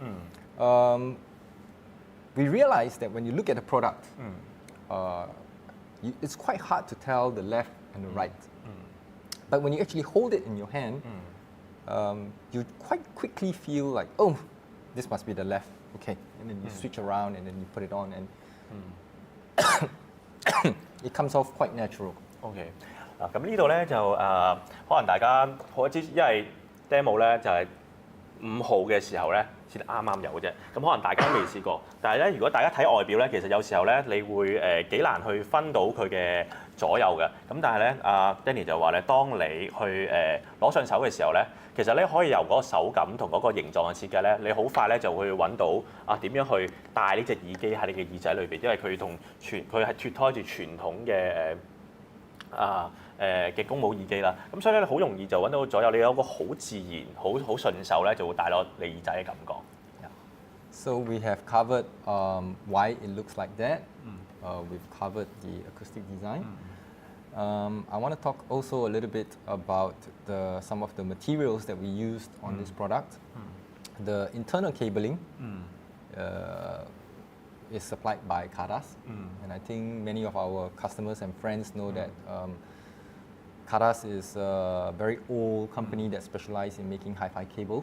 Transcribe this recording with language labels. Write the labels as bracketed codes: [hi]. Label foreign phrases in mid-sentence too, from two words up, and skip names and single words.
[en] We realized that when you look at the product, it's quite hard to tell the left and the right. But when you actually hold it in your hand, you quite quickly feel like, oh, this must be the left. Okay, and then you switch around and then you put it on, and it comes off quite natural. [yue] OK， 咁呢度咧就可能大家因為 demo 咧就係5號嘅時候咧先啱啱有嘅啫，咁可能大家都未試過。但係咧，如果大家睇外表咧，其實有時候咧，你會幾難去分到佢嘅左右嘅。咁但係咧，Danny 就話咧，當你去攞上手嘅時候咧，其實咧可以由嗰個手感同嗰個形狀嘅設計咧，你好快咧就會揾到點樣去戴呢隻耳機喺你嘅耳仔裏邊，因為佢係脫胎住傳統嘅嘅公母耳機啦，咁所以咧好容易就揾到左右，你有個好自然、好順手咧，就會戴落你耳仔嘅感覺。 [en] So we have covered why it looks like that. We've covered the acoustic design. I want to talk also a little bit about some of the materials that we used on this product. The internal cabling is supplied by Kadas, and I think many of our customers and friends know that Kadas is a very old company that specializes in making hi-fi cables.